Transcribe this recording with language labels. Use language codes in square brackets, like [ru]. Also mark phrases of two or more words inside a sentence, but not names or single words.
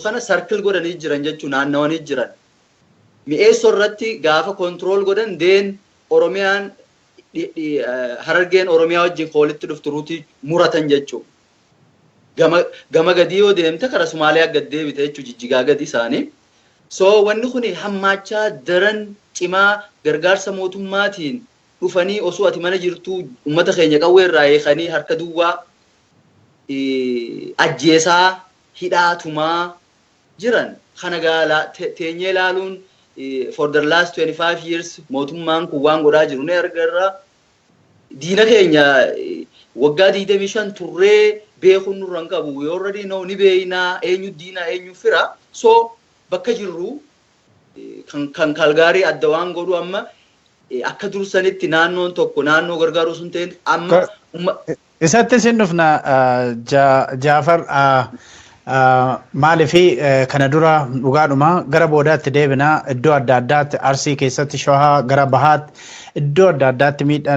[om] kana circle godhanii jiran jechuun naannawanii jiran mi'eessoo irratti gaafa control godhan deen Oromiyaan Harargeen Oromiyaa wajjin koolitti dhuftu ruutii muratan jechuudha gama gadii yoo deemte karaa Somaaliyaa gad deebite jechuudha Jijjigaa gadi isaanii so wanni kun hammaachaa daran cimaa gargaarsa mootummaatiin dhufanii osoo ati mana jirtu ummata keenya qawwee irraa eekanii harka duwwaa ajjeesaa hidhaatumaa jiran kana gaala teenyee ilaaluun [en] for the last 25 years [om] mootummaan kun waan godhaa jiru ne argarra diina keenya waggaa 25 turree beekuun nurra hin qabu [en] we already know [om] ni beeynaa eenyu diina eenyu fira so bakka jirru kan Kaalgaarii adda waan godhu amma akka dursanitti naannoon tokko naannoo gargaaruu sun ta'in amma isatti sin dhufna Jaafar maaliif kana dura dhugaadhuma gara boodaatti deebina iddoo adda addaatti Arsii keessatti Shawaa gara bahaatti iddoo adda addaatti miidhaan